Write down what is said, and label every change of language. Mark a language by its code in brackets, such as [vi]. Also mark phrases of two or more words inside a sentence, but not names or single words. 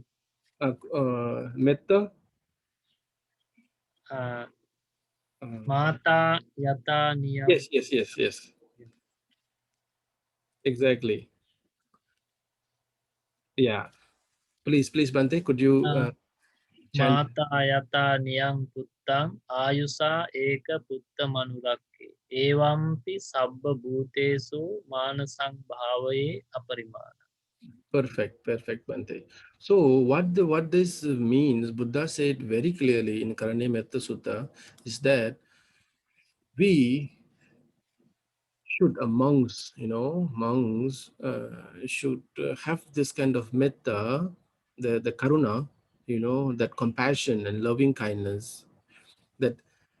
[en] Metta. Uh, Uh, [pi] Mata Yata Niyam. [en] yes, yes, yes, yes. Exactly. Yeah. Please, please, Bante, could you Uh, chant? [pi] Mata Yata Niyam Puttang Ayusa Eka Putta Manurakke. Evampi Sabba Bhutesu Manasang Bhavaye Aparimana. [en] Perfect, perfect, Bante. So what this means, Buddha said very clearly in Karani Metta Sutta, is that we should, monks should have this kind of metta, the karuna, that compassion and loving kindness.